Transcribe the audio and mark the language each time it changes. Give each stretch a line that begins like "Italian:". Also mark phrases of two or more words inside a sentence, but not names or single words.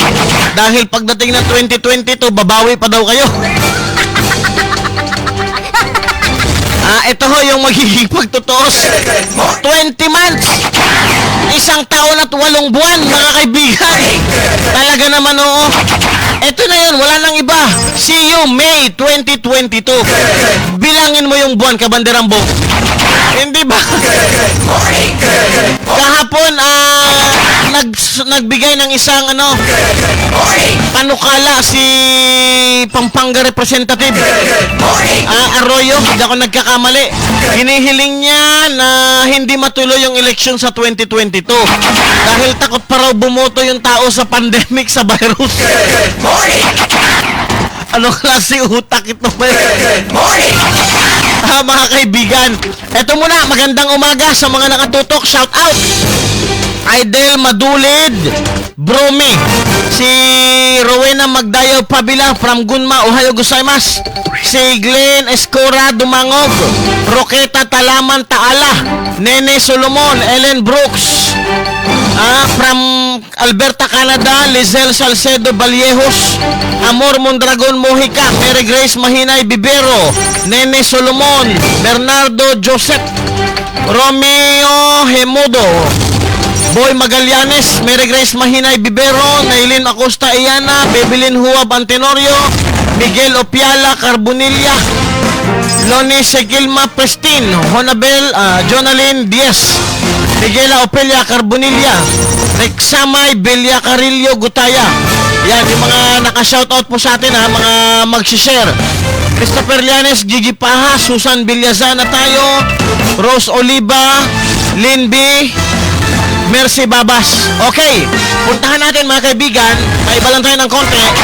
Filipino: Dahil pagdating ng 2022, babawi pa daw kayo. Ito ho yung magiging pagtutuos.
English: 20 months.
Filipino: 1 taon at 8 buwan, mga kaibigan. Talaga naman Ito na yun, wala nang iba.
English: See you May 2022.
Filipino: Bilangin mo yung buwan, Kabanderang Bok. Hindi ba? Kahapon, nagbigay ng isang panukala si Pampanga Representative Arroyo, hindi ako nagkakamali. Hinihiling niya na hindi matuloy yung eleksyon sa 2022 dahil takot pa raw bumoto yung tao sa pandemic, sa virus. Anong klase utak ito?
English: Good morning.
Filipino: Mga kaibigan, eto muna, magandang umaga sa mga nakatutok.
English: Shout out!
Filipino: Idel Madulid, Bromi, si Rowena Magdayaw Pabila from Gunma,
Japanese: Ohio gozaimasu.
Filipino: Si Glenn Escora Dumangog, Roqueta Talaman Taala, Nene Solomon, Ellen Brooks, from Alberta, Canada, Lizelle Salcedo Vallejos, Amor Mondragon Mojica, Mary Grace Mahinay Bibero, Nene Solomon, Bernardo Joseph, Romeo Hemudo, Boy Magallanes, Mary Grace Mahinay Bibero, Nailin Acosta Iana, Bebelin Huab Antenorio, Miguel Opiala Carbonilla, Loni Segilma Prestin, Honabel Jonalyn Diaz, Miguela Opelia Carbonilla, Rexamay Belia Carillo Gutaya. Yan, yung mga naka-shoutout po sa atin, mga mag-share. Christopher Llanes, Gigi Paha, Susan Villazana tayo, Rose Oliva, Lynn B, Mercy Babas. Okay, puntahan natin mga kaibigan, maiba lang tayo ng konti.